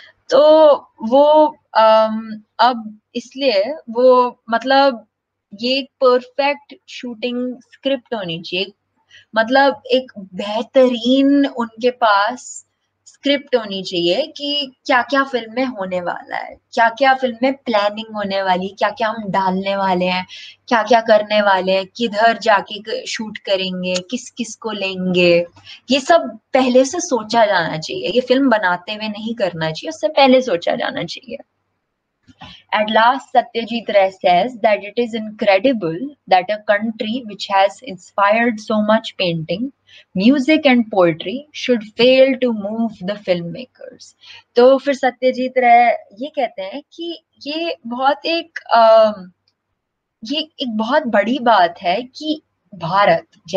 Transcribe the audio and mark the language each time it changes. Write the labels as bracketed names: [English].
[Hindi] तो वो अब इसलिए वो मतलब ये एक परफेक्ट शूटिंग स्क्रिप्ट होनी चाहिए, मतलब एक बेहतरीन उनके पास स्क्रिप्ट होनी चाहिए कि क्या-क्या फ़िल्म में होने वाला है, क्या-क्या फ़िल्म में प्लानिंग होने वाली, क्या-क्या हम डालने वाले हैं, क्या-क्या करने वाले हैं, किधर जाके शूट करेंगे, किस-किस को लेंगे, ये सब पहले से सोचा जाना चाहिए। ये फ़िल्म बनाते हुए नहीं करना चाहिए, उससे पहले सोचा जाना चाहिए। [English] At last, Satyajit Ray says that it is incredible that a country which has inspired so much painting, music and poetry should fail to move the filmmakers. [Hindi] तो फिर सत्यजीत राय ये कहते हैं कि ये बहुत एक ये एक बहुत बड़ी बात है कि भारत